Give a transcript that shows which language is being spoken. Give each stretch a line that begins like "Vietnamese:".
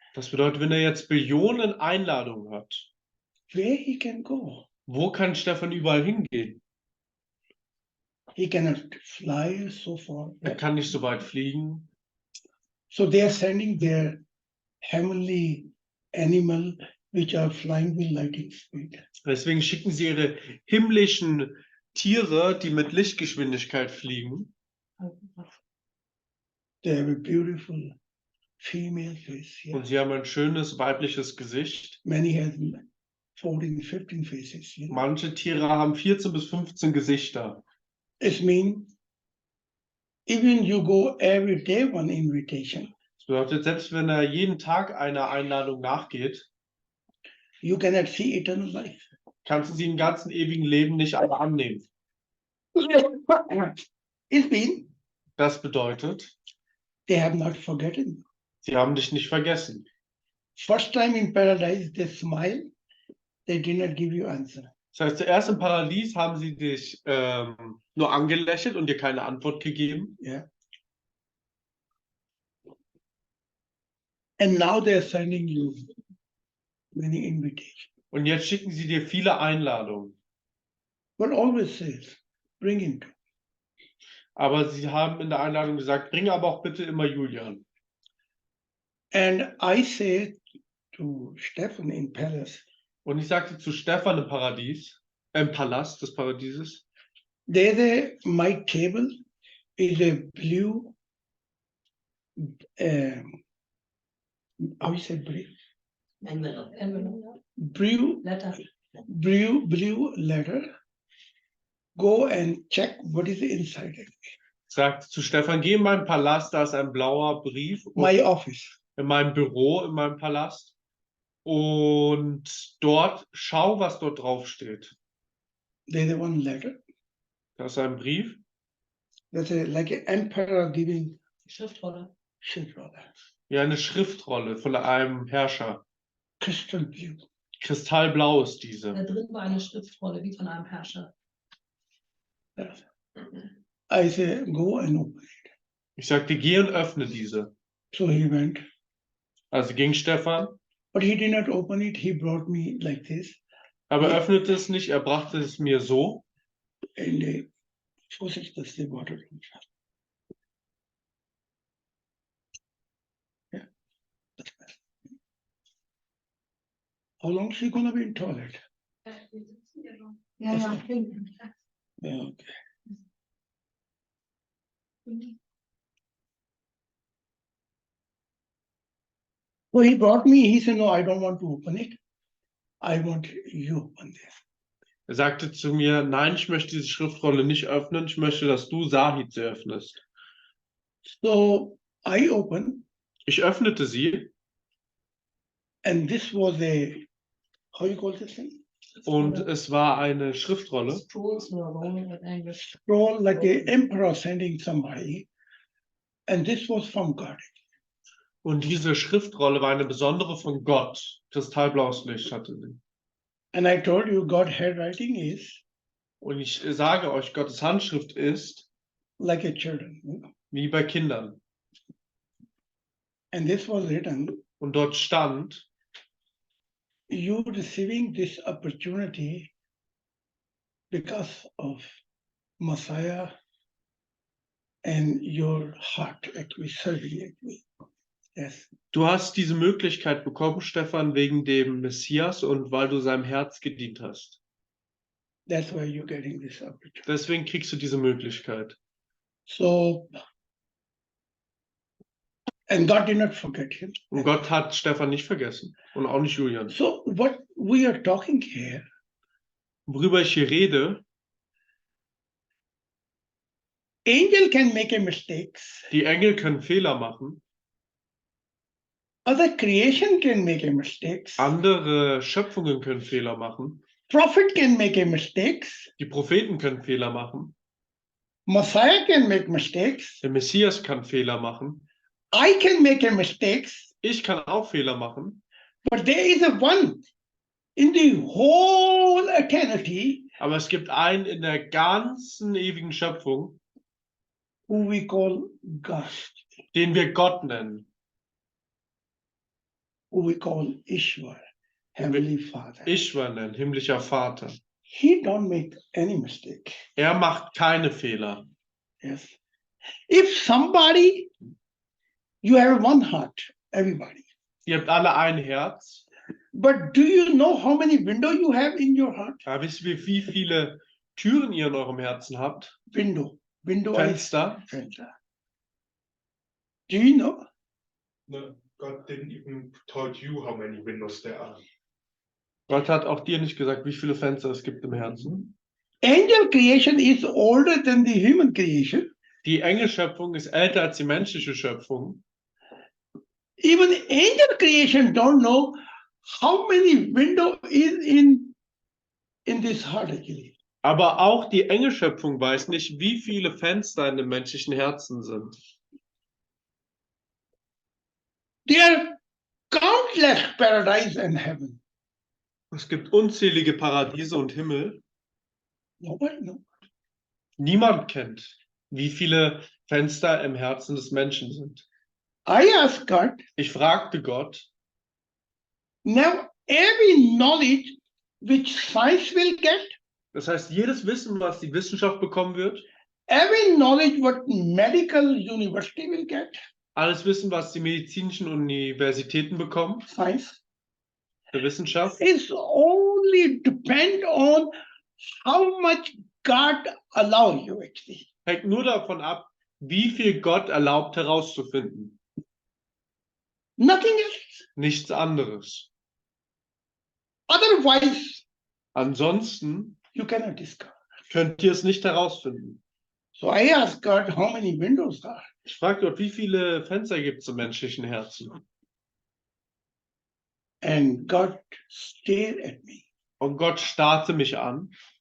German: Das bedeutet, wenn er jetzt Billionen Einladungen hat,
English: where he can go?
German: wo kann Stefan überall hingehen?
English: He cannot fly so far.
German: Er kann nicht so weit fliegen.
English: So they are sending their heavenly animal which are flying with lightning speed.
German: Deswegen schicken sie ihre himmlischen Tiere, die mit Lichtgeschwindigkeit fliegen.
English: They have a beautiful female face. Yeah.
German: Und sie haben ein schönes weibliches Gesicht.
English: Many have 14, 15 faces. You know.
German: Manche Tiere haben 14 bis 15 Gesichter.
English: It means even you go every day one invitation,
German: Das bedeutet, selbst wenn er jeden Tag einer Einladung nachgeht,
English: you cannot see eternal life.
German: kannst du sie im ganzen ewigen Leben nicht alle annehmen.
English: It means
German: Das bedeutet,
English: they have not forgotten.
German: sie haben dich nicht vergessen.
English: First time in paradise, they smile, they did not give you answer.
German: Das heißt, zuerst im Paradies haben sie dich nur angelächelt und dir keine Antwort gegeben.
English: Yeah. And now they are sending you many invitations.
German: Und jetzt schicken sie dir viele Einladungen.
English: But always says, bring him to.
German: Aber sie haben in der Einladung gesagt, bring aber auch bitte immer Julian.
English: And I say to Stephen in palace,
German: Und ich sagte zu Stefan im Paradies, im Palast des Paradieses,
English: my table is a blue, how you say blue? Envelope. Blue letter. Go and check what is inside it.
German: sagt zu Stefan, geh in meinen Palast, da ist ein blauer Brief
English: My office.
German: in meinem Büro, in meinem Palast. Und dort, schau, was dort drauf steht.
English: There's one letter.
German: Das ist ein Brief.
English: That's like an emperor giving
German: Schriftrolle. Schildrolle. Ja, eine Schriftrolle von einem Herrscher.
English: Crystal blue.
German: Kristallblau ist diese. Da drin war eine Schriftrolle wie von einem Herrscher.
English: Yes. I say, go and open it.
German: Ich sagte, geh und öffne diese.
English: So he went.
German: Also ging Stefan,
English: But he did not open it. He brought me like this.
German: aber er öffnete es nicht, er brachte es mir so.
English: And
German: vorsichtig
English: the water. Yeah. How long is she gonna be in toilet?
German: Ja, ja.
English: Yeah, okay. So he brought me, he said, no, I don't want to open it. I want you open this.
German: Er sagte zu mir, nein, ich möchte diese Schriftrolle nicht öffnen, ich möchte, dass du Zahid sie öffnest.
English: So I opened,
German: Ich öffnete sie
English: and this was a, how you call this thing?
German: und es war eine Schriftrolle,
English: Scrolls were rolling in English. Scroll like the emperor sending somebody, and this was from God.
German: und diese Schriftrolle war eine besondere von Gott. Kristallblaues Licht hatte sie.
English: And I told you, God handwriting is
German: Und ich sage euch, Gottes Handschrift ist
English: like a children. You know?
German: wie bei Kindern.
English: And this was written,
German: Und dort stand,
English: you receiving this opportunity because of Messiah and your heart actually serving actually. Yes.
German: du hast diese Möglichkeit bekommen, Stefan, wegen dem Messias und weil du seinem Herz gedient hast.
English: That's why you're getting this opportunity.
German: Deswegen kriegst du diese Möglichkeit.
English: So, and God did not forget him.
German: Und Gott hat Stefan nicht vergessen und auch nicht Julian.
English: So what we are talking here,
German: Worüber ich hier rede,
English: angel can make a mistakes,
German: die Engel können Fehler machen,
English: other creation can make a mistakes,
German: andere Schöpfungen können Fehler machen,
English: prophet can make a mistakes,
German: die Propheten können Fehler machen,
English: Messiah can make mistakes,
German: der Messias kann Fehler machen,
English: I can make a mistakes,
German: ich kann auch Fehler machen,
English: but there is a one in the whole eternity
German: aber es gibt einen in der ganzen ewigen Schöpfung,
English: who we call God,
German: den wir Gott nennen,
English: who we call Ishwar, Heavenly Father.
German: Ishwa nennen, himmlischer Vater.
English: He don't make any mistake.
German: Er macht keine Fehler.
English: Yes. If somebody, you have one heart, everybody.
German: Ihr habt alle ein Herz.
English: But do you know how many windows you have in your heart?
German: Aber wisst ihr, wie viele Türen ihr in eurem Herzen habt?
English: Window. Window
German: Fenster.
English: is fenster. Do you know? No, God didn't even told you how many windows there are.
German: Gott hat auch dir nicht gesagt, wie viele Fenster es gibt im Herzen.
English: Angel creation is older than the human creation.
German: Die Engelschöpfung ist älter als die menschliche Schöpfung.
English: Even angel creation don't know how many window is in this heart actually.
German: Aber auch die Engelschöpfung weiß nicht, wie viele Fenster in dem menschlichen Herzen sind.
English: There are countless paradise and heaven.
German: Es gibt unzählige Paradiese und Himmel.
English: Nobody knows.
German: Niemand kennt, wie viele Fenster im Herzen des Menschen sind.
English: I asked God,
German: Ich fragte Gott,
English: now every knowledge which science will get,
German: das heißt, jedes Wissen, was die Wissenschaft bekommen wird,
English: every knowledge what medical university will get,
German: alles Wissen, was die medizinischen Universitäten bekommen,
English: science,
German: der Wissenschaft,
English: is only depend on how much God allow you actually.
German: hängt nur davon ab, wie viel Gott erlaubt herauszufinden.
English: Nothing else.
German: Nichts anderes.
English: Otherwise,
German: Ansonsten
English: you cannot discover.
German: könnt ihr es nicht herausfinden.
English: So I asked God how many windows are.
German: Ich frage Gott, wie viele Fenster gibt es im menschlichen Herzen?
English: And God stared at me
German: Und Gott starrte mich an